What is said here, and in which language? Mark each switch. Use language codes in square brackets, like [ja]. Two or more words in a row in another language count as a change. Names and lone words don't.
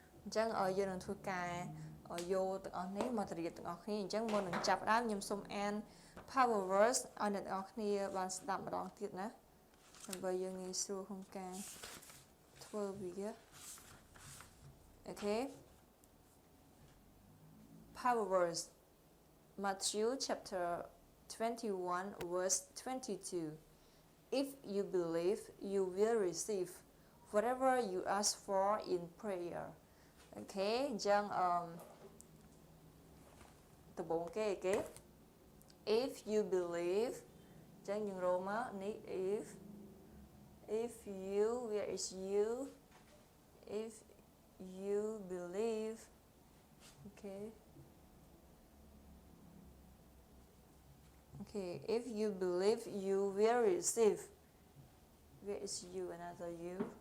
[km] ចឹងយើងនឹងធ្វើការយកទាំងអស់នេះមករៀបទាំងអស់គ្នាអញ្ចឹងមុននឹងចាប់ដើមខ្ញុំសូមអាន [en] power verse [km] ឲ្យអ្នកទាំងអស់គ្នាបានស្ដាប់ម្ដងទៀតណាដើម្បីយើងងាយស្រួលក្នុងការធ្វើវាអូខេ [en] power verse Matthew chapter 21 verse 22 If you believe you will receive whatever you ask for in prayer [km] អូខេអញ្ចឹងដំបូងគេ [en] if you believe [km] អញ្ចឹងយើងរកមកនេះ [en] if you where is you if you believe okay if you believe you will receive where is you another you